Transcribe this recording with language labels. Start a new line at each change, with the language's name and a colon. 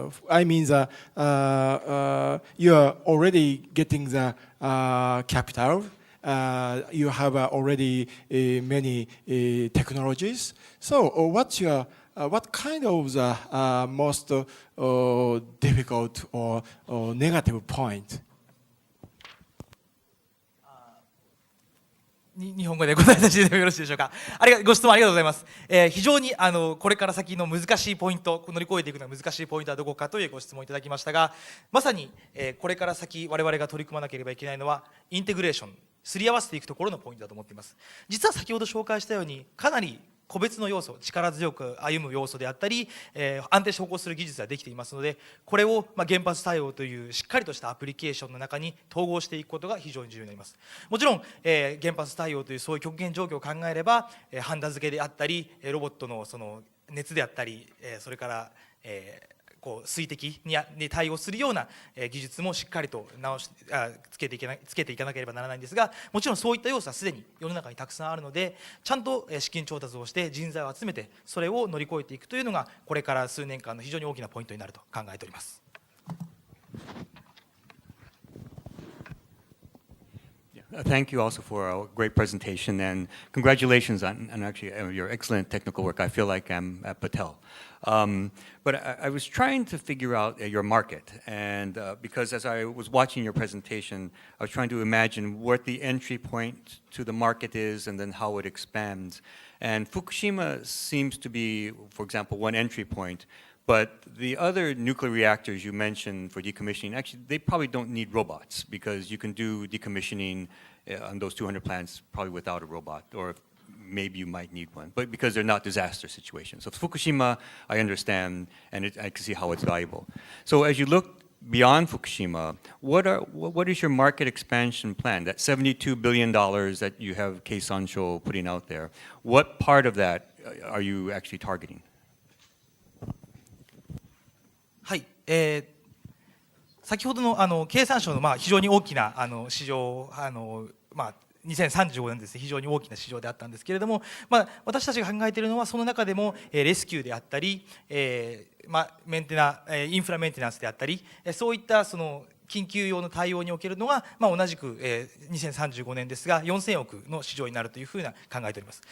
English: I mean, you are already getting the capital. You have already many technologies. So, what kind of the most difficult or negative point?
Japanese: 日本語で答えさせていただいてもよろしいでしょうか。ご質問ありがとうございます。非常にこれから先の難しいポイント、乗り越えていくのが難しいポイントはどこかというご質問をいただきましたが、まさにこれから先我々が取り組まなければいけないのはインテグレーション、すり合わせていくところのポイントだと思っています。実は先ほど紹介したようにかなり個別の要素、力強く歩む要素であったり、安定して歩行する技術ができていますので、これを原発対応というしっかりとしたアプリケーションの中に統合していくことが非常に重要になります。もちろん、原発対応というそういう極限状況を考えれば、ハンダ付けであったり、ロボットのその熱であったり、それから、水滴に対応するような技術もしっかりとつけていかなければならないんですが、もちろんそういった要素はすでに世の中にたくさんあるので、ちゃんと資金調達をして人材を集めてそれを乗り越えていくというのがこれから数年間の非常に大きなポイントになると考えております。
English: Thank you also for a great presentation, and congratulations on actually your excellent technical work. I feel like I'm at Patel. But I was trying to figure out your market, and because as I was watching your presentation, I was trying to imagine what the entry point to the market is and then how it expands. And Fukushima seems to be, for example, one entry point. But the other nuclear reactors you mentioned for decommissioning, actually, they probably don't need robots because you can do decommissioning on those 200 plants probably without a robot, or maybe you might need one, but because they're not disaster situations. So Fukushima, I understand, and I can see how it's valuable. So as you look beyond Fukushima, what is your market expansion plan? That $72 billion that you have Kei Sansho putting out there, what part of that are you actually targeting?
Japanese: はい、先ほどの経産省の非常に大きな市場、2035年ですね、非常に大きな市場であったんですけれども、私たちが考えているのはその中でもレスキューであったり、メンテナインフラメンテナンスであったり、そういったその緊急用の対応におけるのが、同じく2035年ですが4000億の市場になるというふうな考えております。